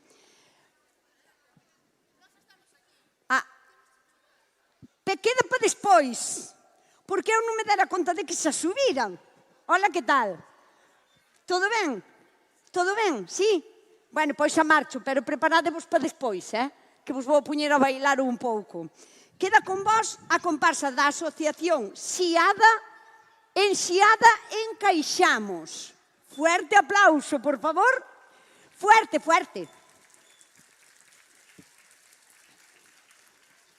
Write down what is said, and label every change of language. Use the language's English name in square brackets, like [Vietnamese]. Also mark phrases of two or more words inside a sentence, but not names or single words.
[Galician] Queda para despois, porque eu non me dera conta de que se subiran. Hola, que tal? Todo ben? Todo ben? Sí? Bueno, pois xa marcho, pero preparadevos para despois, que vos vou poñer a bailar un pouco. Queda con vos a comparsa da asociación Enxiada Encaixamos. [Spanish] Fuerte aplauso, por favor. Fuerte, fuerte.